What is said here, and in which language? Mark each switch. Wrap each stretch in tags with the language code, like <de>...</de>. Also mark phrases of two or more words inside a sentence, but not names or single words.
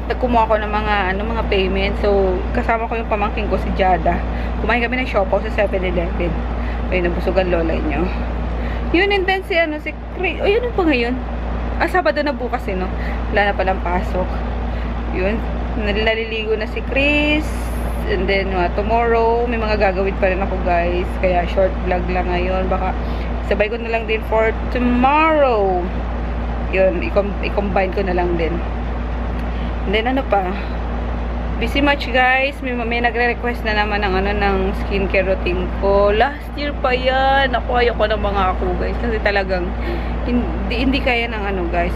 <tl>Nagkumuha ako ng mga payment. So, kasama ko yung pamangkin ko, si Jada. Kumain kami ng siopaw sa 7-Eleven. Ayun, nabusugan lola nyo. Yun,</tl> <en>and then</en> <tl>si Chris. O, yun pa ngayon. Sabado na bukas no? Wala na palang pasok. Yun, naliligo na si Chris.</tl> <en>And then, tomorrow,</en> <tl>may mga gagawin pa rin ako, guys. Kaya,</tl> <en>short vlog</en> <tl>lang ngayon. Baka, sabay ko na lang din</tl> <en>for tomorrow.</en> <tl>Yun, i-combine ko na lang din.</tl> <en>And then,</en> <tl>ano pa?</tl> <en>Busy much, guys.</en> <tl>May nagre-request na naman ng</tl> <en>skincare routine</en> <tl>ko.</tl> <en>Last year</en> <tl>pa yan. Ayoko ng mga ako, guys. Kasi talagang, hindi kaya ng guys.</tl>